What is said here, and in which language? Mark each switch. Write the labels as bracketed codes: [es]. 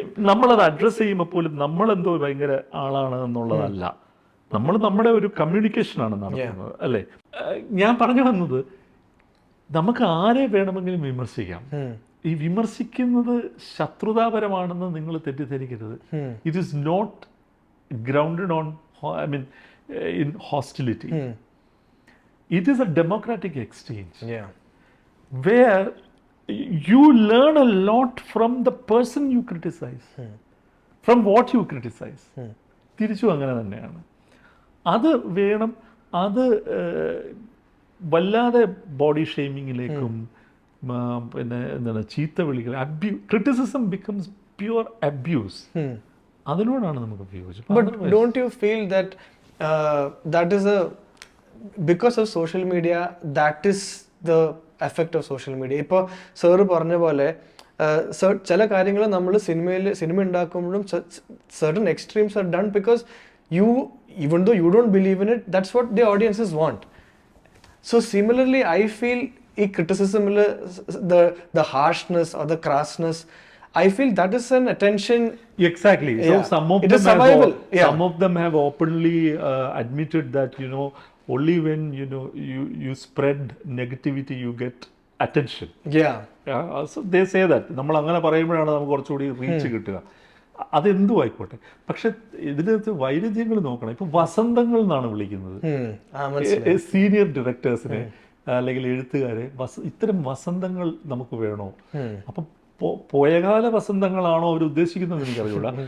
[ml] നമ്മളത് അഡ്രസ്സ് ചെയ്യുമ്പോൾ പോലും നമ്മളെന്തോ ഭയങ്കര ആളാണ് എന്നുള്ളതല്ല, നമ്മൾ നമ്മുടെ ഒരു കമ്മ്യൂണിക്കേഷനാണ് നടത്തുന്നത്, അല്ലേ? ഞാൻ പറഞ്ഞു വന്നത്, നമുക്ക് ആരെ വേണമെങ്കിലും വിമർശിക്കാം. ഈ വിമർശിക്കുന്നത് ശത്രുതാപരമാണെന്ന് നിങ്ങൾ തെറ്റിദ്ധരിക്കരുത്. [en] It is not grounded on, I mean, in hostility. It is a democratic exchange, where you learn a lot from the person you criticize, from what you criticize. [ml] തിരിച്ചു അങ്ങനെ തന്നെയാണ്. അത് വേണം. അത് വല്ലാതെ ബോഡി ഷെയ്മിങ്ങിലേക്കും പിന്നെ എന്താണ് ചീത്ത വിളികൾ, [en] Criticism becomes pure abuse. [ml] അതിനോടാണ് നമുക്ക് വിയോജിപ്പ്. [en] But don't you feel that that is a because of social media, that is the effect of social media? [ml] ഇപ്പോൾ സാറ് പറഞ്ഞ പോലെ ചില കാര്യങ്ങൾ നമ്മൾ cinema ഉണ്ടാക്കുമ്പോഴും [en] certain extremes are done because even though you don't believe in it, that's what the audiences want. So similarly, I feel ഈ criticism, the harshness or the crassness, I feel that is an attention. Exactly. So some of them have openly admitted that, only when you spread negativity you get attention. So they say that [ml] നമ്മൾ അങ്ങനെ പറയുമ്പോഴാണ് നമുക്ക് കുറച്ചുകൂടി reach കിട്ടുക. അതെന്തും ആയിക്കോട്ടെ. പക്ഷെ ഇതിനകത്ത് വൈരുദ്ധ്യങ്ങൾ നോക്കണം. ഇപ്പൊ വസന്തങ്ങൾ എന്നാണ് വിളിക്കുന്നത് സീനിയർ ഡയറക്ടേഴ്സിനെ അല്ലെങ്കിൽ എഴുത്തുകാരെ. ഇത്തരം വസന്തങ്ങൾ നമുക്ക് വേണോ? അപ്പൊ പോയകാല വസന്തങ്ങളാണോ അവർ ഉദ്ദേശിക്കുന്നത് എനിക്കറിയില്ല.